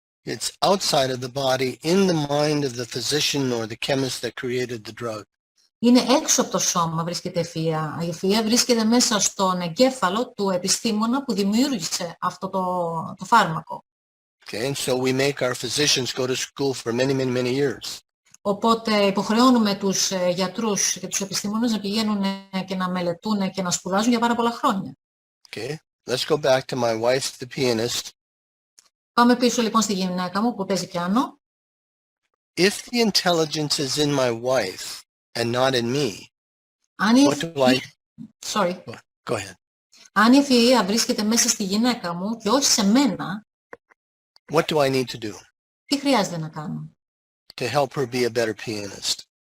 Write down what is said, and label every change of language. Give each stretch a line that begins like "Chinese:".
English: it's outside of the body, in the mind of the physician or the chemist that created the drug.
Greek: Είναι έξω από το σώμα βρίσκεται ευφυΐα. Η ευφυΐα βρίσκεται μέσα στον εγκέφαλο του επιστήμονα που δημιούργησε αυτό το φάρμακο.
English: Okay, and so we make our physicians go to school for many, many, many years.
Greek: Οπότε υποχρεώνουμε τους γιατρούς και τους επιστήμονες να πηγαίνουν και να μελετούν και να σπουδάζουν για πάρα πολλά χρόνια.
English: Okay, let's go back to my wife, the pianist.
Greek: Πάμε πίσω λοιπόν στη γυναίκα μου που παίζει πιάνο.
English: If the intelligence is in my wife and not in me,
Greek: Αν η
English: what do I... Sorry. Go ahead.
Greek: Αν η ευφυΐα βρίσκεται μέσα στη γυναίκα μου και όχι σε μένα,
English: What do I need to do
Greek: τι χρειάζεται να κάνω?
English: to help her be a better pianist?